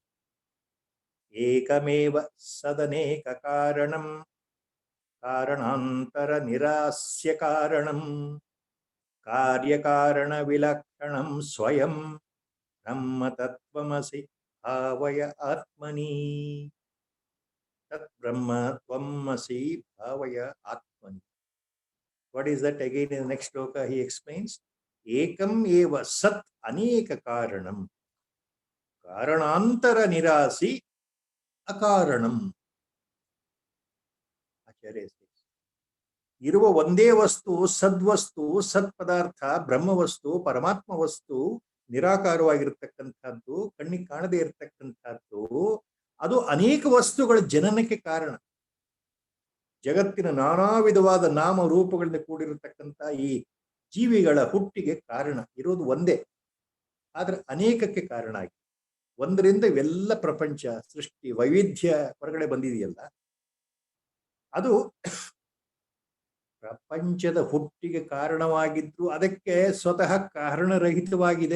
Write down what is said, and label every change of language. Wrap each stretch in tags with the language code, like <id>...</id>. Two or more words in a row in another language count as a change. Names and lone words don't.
<sa>एकमेव सदनेक कारणम् कारणान्तर निरस्य कारणम् कार्य कारण विलक्षणम् स्वयं ब्रह्म तत्त्वमसि भावय आत्मनि. तत् ब्रह्म त्वमसि भावय आत्मनि.</sa> <en>What is that again in the next shloka? He explains,</en> <sa>एकम् एव सत् अनेक कारणम् कारणान्तर निरसि अकारणम्.</sa> <en>Acharya says,</en> <kn>ಇರುವ ವಂದೆ ವಸ್ತು, ಸದ್ವಸ್ತು, ಸತ್ ಪದಾರ್ಥ, ಬ್ರಹ್ಮ ವಸ್ತು, ಪರಮಾತ್ಮ ವಸ್ತು, ನಿರಾಕಾರವಾಗಿರ್ತಕ್ಕಂಥದ್ದು, ಕಣ್ಣಿಗೆ ಕಾಣದೇ ಇರತಕ್ಕಂಥದ್ದು, ಅದು ಅನೇಕ ವಸ್ತುಗಳ ಜನನಕ್ಕೆ ಕಾರಣ. ಜಗತ್ತಿನ ನಾನಾ ವಿಧವಾದ ನಾಮ ರೂಪಗಳಿಂದ ಕೂಡಿರತಕ್ಕಂಥ ಈ ಜೀವಿಗಳ ಹುಟ್ಟಿಗೆ ಕಾರಣ ಇರೋದು ಒಂದೇ, ಆದ್ರೆ ಅನೇಕಕ್ಕೆ ಕಾರಣ ಆಗಿ ಒಂದರಿಂದ ಇವೆಲ್ಲ ಪ್ರಪಂಚ ಸೃಷ್ಟಿ ವೈವಿಧ್ಯ ಹೊರಗಡೆ ಬಂದಿದೆಯಲ್ಲ, ಅದು ಪ್ರಪಂಚದ ಹುಟ್ಟಿಗೆ ಕಾರಣವಾಗಿದ್ರು ಅದಕ್ಕೆ ಸ್ವತಃ ಕಾರಣರಹಿತವಾಗಿದೆ.</kn>